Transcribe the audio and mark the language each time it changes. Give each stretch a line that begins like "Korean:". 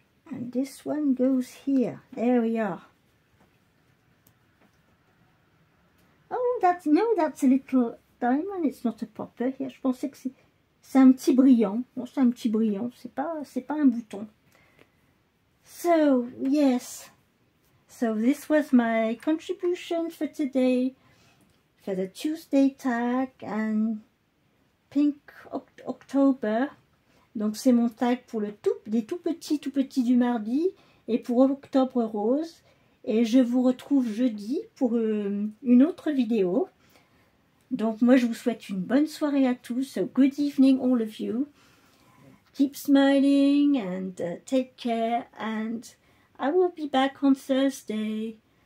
English: And this one goes here. There we are. Oh, that's a little diamond. It's not a popper.
French: Here, je pensais que c'est un petit brillant. Bon, c'est un petit brillant. C'est pas un bouton.
English: So yes. So this was my contribution for today for the Tuesday tag and Pink October.
French: Donc c'est mon tag pour les tout petits du mardi et pour Octobre rose. Et je vous retrouve jeudi pour une autre vidéo. Donc moi je vous souhaite une bonne soirée à tous.
English: So good evening all of you. Keep smiling and take care, and I will be back on Thursday.